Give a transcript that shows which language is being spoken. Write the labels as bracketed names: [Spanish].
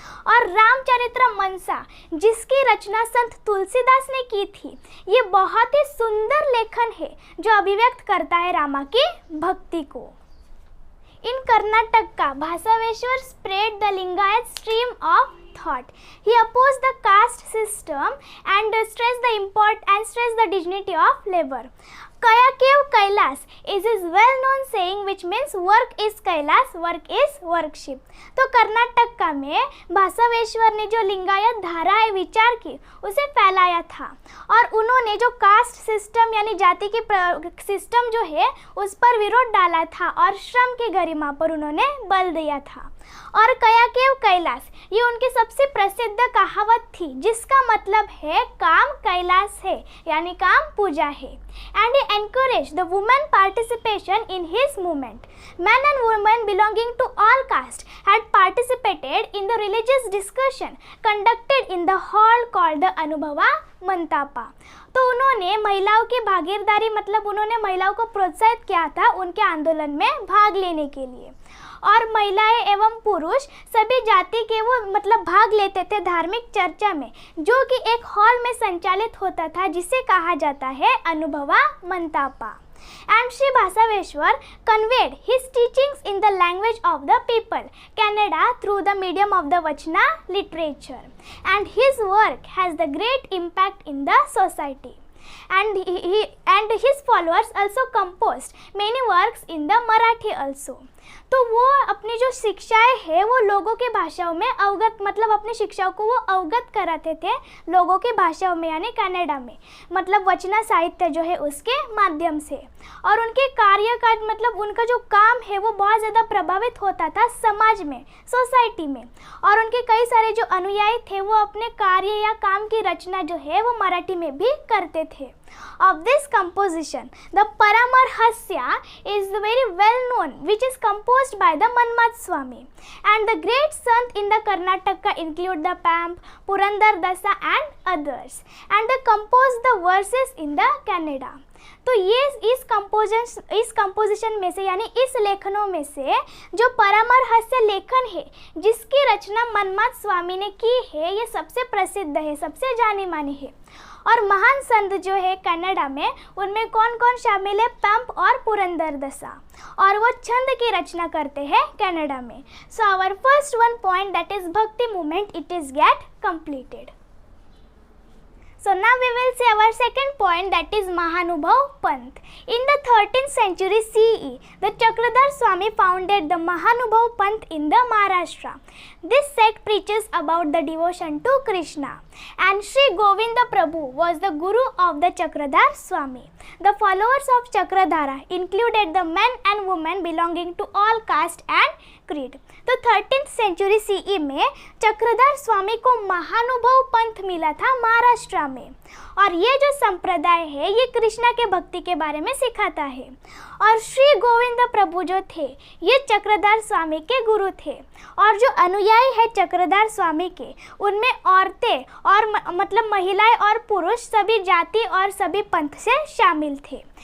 [Hindi] और रामचरितमानस जिसकी रचना संत तुलसीदास ने की थी, ये बहुत ही सुंदर लेखन है जो अभिव्यक्त करता है रामा की भक्ति को। [English] In Karnataka, Basaveshwar spread the Lingayat stream of thought. He opposed the caste system and stressed the dignity of labor. Kaya Kev Kailas is his well-known saying which means work is Kailas, work is worship. [Hindi] तो कर्नाटक में बासवेश्वर ने जो लिंगायत धारा है विचार की उसे फैलाया था और उन्होंने जो कास्ट सिस्टम यानी जाति की सिस्टम जो है उस पर विरोध डाला था और श्रम की गरिमा पर उन्होंने बल दिया था। और कया केव कैलाश ये उनकी सबसे प्रसिद्ध कहावत थी जिसका मतलब है काम कैलाश है यानी काम पूजा है। [English] And he encouraged the women participation in his movement. Men and women belonging to all castes had participated in the religious discussion conducted in the hall called the Anubhava Mantapa. [Hindi] तो उन्होंने महिलाओं की भागीदारी उन्होंने महिलाओं को प्रोत्साहित किया था उनके आंदोलन में भाग लेने के लिए। और महिलाएं एवं पुरुष सभी जाति के वो भाग लेते थे धार्मिक चर्चा में जो कि एक हॉल में संचालित होता था जिसे कहा जाता है अनुभवा मंतापा। [English] And Sri Basaveshwar conveyed his teachings in the language of the people, Kannada, through the medium of the Vachana literature. And his work has the great impact in the society. And his followers also composed many works in the Marathi also. [Hindi] तो वो अपनी जो शिक्षाएं है वो लोगों की भाषाओं में अवगत अपनी शिक्षाओं को वो अवगत कराते थे लोगों की भाषाओं में यानी कन्नड़ा में वचना साहित्य जो है उसके माध्यम से। और उनके कार्य का उनका जो काम है वो बहुत ज़्यादा प्रभावित होता था समाज में सोसाइटी में। और उनके कई सारे जो अनुयायी थे वो अपने कार्य या काम की रचना जो है वो मराठी में भी करते थे। [English] Of this composition, the Paramarhasya is very well known, which is composed by the Manmat Swami. And the great sant in the Karnataka include the Pamp, Purandar Dasa and others. And they composed the verses in the Kannada. [Hindi] तो ये इस composition में से यानी इस लेखनों में से जो परामर्हस्य लेखन है जिसकी रचना मनमात स्वामी ने की है ये सबसे प्रसिद्ध है, सबसे जानी मानी है। और महान संत जो है कन्नड़ा में उनमें कौन कौन शामिल है? पंप और पुरंदर दसा, और वो छंद की रचना करते हैं कन्नड़ा में। [English] So our first one point that is bhakti movement it is get completed. So now we will see our second point, that is Mahanubhav Panth. In the 13th century CE, the Chakradhar Swami founded the Mahanubhav Panth in the Maharashtra. This sect preaches about the devotion to Krishna, and Sri Govinda Prabhu was the guru of the Chakradhar Swami. The followers of Chakradhara included the men and women belonging to all caste and creed. [Hindi] तो 13th century CE में चक्रधर स्वामी को महानुभव पंथ मिला था महाराष्ट्र में, और ये जो संप्रदाय है ये कृष्णा के भक्ति के बारे में सिखाता है। और श्री गोविंद प्रभु जो थे ये चक्रधर स्वामी के गुरु थे, और जो अनुयायी है चक्रधर स्वामी के उनमें औरतें और महिलाएं और पुरुष सभी जाति और सभी पंथ से शामिल थे।